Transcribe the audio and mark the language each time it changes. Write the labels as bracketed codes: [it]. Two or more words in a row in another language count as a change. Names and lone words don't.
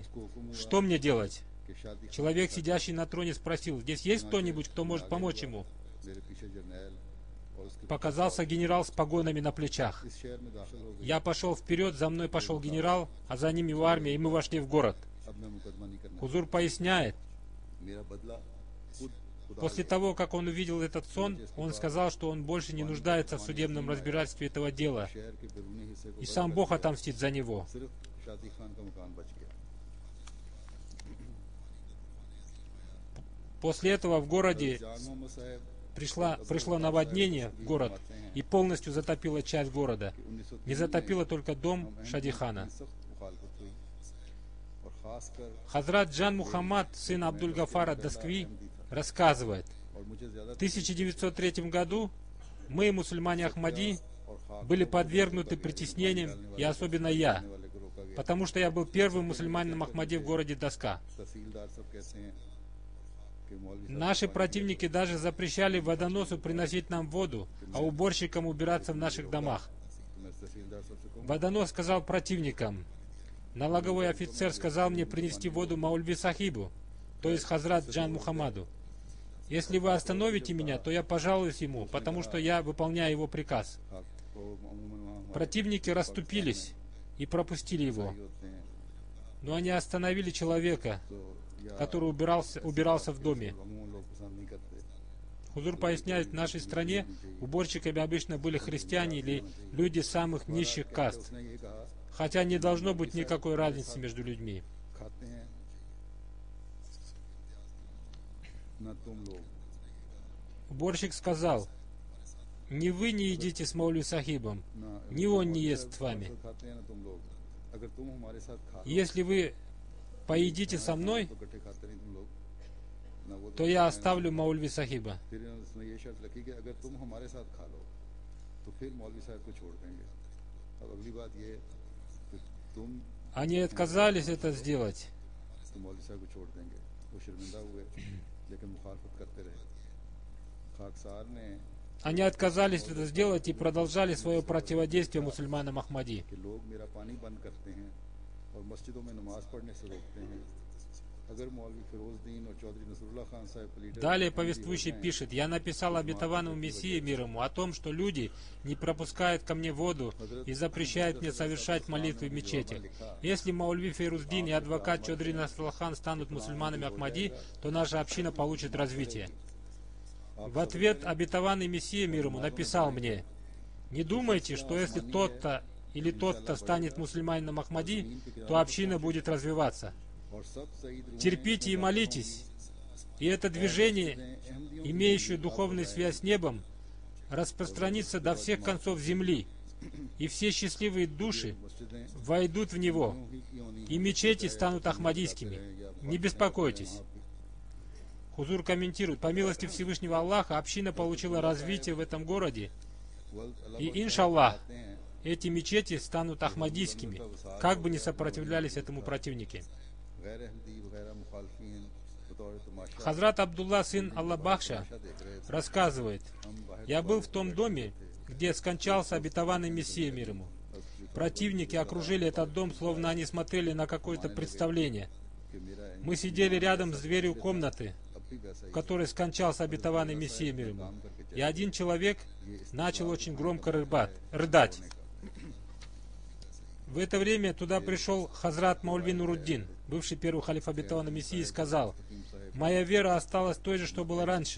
[ur] اس کو حکم ہوا [ru] что мне делать? [ur] کہ شادی [ru] Человек, сидящий на троне, спросил: здесь есть кто-нибудь, кто может помочь ему? [ur] میرے پیچھے جرنیل اور اس کے [ru] Показался генерал с погонами на плечах. [ur] اس شہر میں داخل ہو گئے [ru] Я пошел вперед, за мной пошел генерал, а за ним его армия, и мы вошли в город. [ur] اب میں مقدمہ نہیں کرنا [ru] Хузур поясняет, [ur] میرا بدلہ خود خدا [ru] после того, как он увидел этот сон, он сказал, что он больше не нуждается в судебном разбирательстве этого дела, [ur] شہر کے بیرونی حصے کو [ru] и сам Бог отомстит за него. [ur] صرف شادی خان کا مکان بچ گیا [ru] После этого в городе [ur] جان محمد صاحب [ru] пришло наводнение в город и полностью затопило часть города. Не затопило только дом Шадихана. [ur] سخت مخالفت ہوئی اور خاص کر [ru] Хазрат Джан Мухаммад, сын Абдуль-Гафара Даскви, рассказывает: [ur] اور مجھے زیادہ [ru] в 1903 году мы, мусульмане Ахмади, [ur] اور خاک [ru] были подвергнуты притеснениям, и особенно я, [ur] والے کو روکا گیا [ru] потому что я был первым мусульманином Ахмади в городе Даска. [ur] تحصیلدار صاحب کہتے ہیں کہ مولوی صاحب [ru] Наши противники даже запрещали водоносу приносить нам воду, а уборщикам убираться в наших домах. [ur] تو میں تحصیلدار صاحب سے کہوں [ru] Водонос сказал противникам: налоговой офицер сказал мне принести воду Маульви Сахибу, то есть Хазрат Джан Мухаммаду. Если вы остановите меня, то я пожалуюсь ему, потому что я выполняю его приказ. [ur] خاک کو عموماً وہاں [ru] Противники расступились и пропустили его, [ur] ہوتے ہیں [ru] но они остановили человека, [ur] تو یا [ru] который убирался в доме. [ur] عموماً لوگ پسند نہیں کرتے [ru] Хузур поясняет, в нашей стране уборщиками обычно были христиане или люди самых низших каст, [ur] اس نے یہ کہا [ru] хотя не должно быть никакой разницы между людьми. [ur] کھاتے ہیں نا تم لوگ [ru] Уборщик сказал: ни вы не едите с Маулви Сахибом, [ur] نا [ru] ни он не ест с вами. [ur] کھاتے ہیں نا تم لوگ اگر تم ہمارے ساتھ کھا [ru] И если вы поедите со мной, [ur] تو اکٹھے کھاتے نہیں تم لوگ نا وہ [ru] то я оставлю Маульви Сахиба. [ur] پھر اس نے یہ شرط رکھی کہ اگر تم ہمارے ساتھ کھا لو تو پھر مولوی صاحب کو چھوڑ دیں گے اب اگلی بات یہ کہ تم [ru] Они отказались это сделать. [ur] تو مولوی صاحب کو چھوڑ دیں گے وہ شرمندہ ہوئے لیکن مخالفت کرتے رہے خاکسار نے [ru] Они отказались это сделать и продолжали свое противодействие мусульманам Ахмади. [ur] کہ لوگ میرا پانی بند کرتے ہیں اور مسجدوں میں نماز پڑھنے سے روکتے ہیں اگر مولوی فیروزدین اور چوہدری نصراللہ خان صاحب کا لیڈر [ru] Далее повествующий пишет: я написал обетованному Мессии мир ему о том, что люди не пропускают ко мне воду и запрещают мне совершать молитвы в мечетях. Если Маульви Фейруздин и адвокат Чодри Насралхан станут мусульманами Ахмади, то наша община получит развитие. В ответ обетованный Мессия мир ему написал мне: не думайте, что если тот-то или тот-то станет мусульманином Ахмади, то община будет развиваться. [ur] اور سب سعید روح [ru] Терпите и молитесь, и это движение, имеющее духовную связь с небом, распространится до всех концов земли, и все счастливые души [ur] مسجدیں [ru] войдут в него, [ur] ہی کیوں نہیں [ru] и мечети станут ахмадийскими. Не беспокойтесь. Хузур комментирует: по милости Всевышнего Аллаха община получила развитие в этом городе, и иншаллах эти мечети станут ахмадийскими, как бы ни сопротивлялись этому противники. [ur] غیر احمدی وغیرہ مخالفین بطور تماشا [ru] Хазрат Абдулла, сын Аллах Бахша, [ur] دیکھ رہے تھے [ru] рассказывает: [ur] ہم باہر [ru] я был в том доме, где скончался обетованный Мессия мир ему. Противники окружили этот дом, словно они смотрели на какое-то представление. [ur] کہ میرا [ru] Мы сидели рядом с дверью комнаты, [ur] اب بھی ویسا ہی [ru] в которой скончался обетованный Мессия мир ему. И один человек начал очень громко рыдать. В это время туда пришел Хазрат Маульви Нуруддин, бывший первый халиф обетованного Мессии, и сказал: моя вера осталась той же, что была раньше.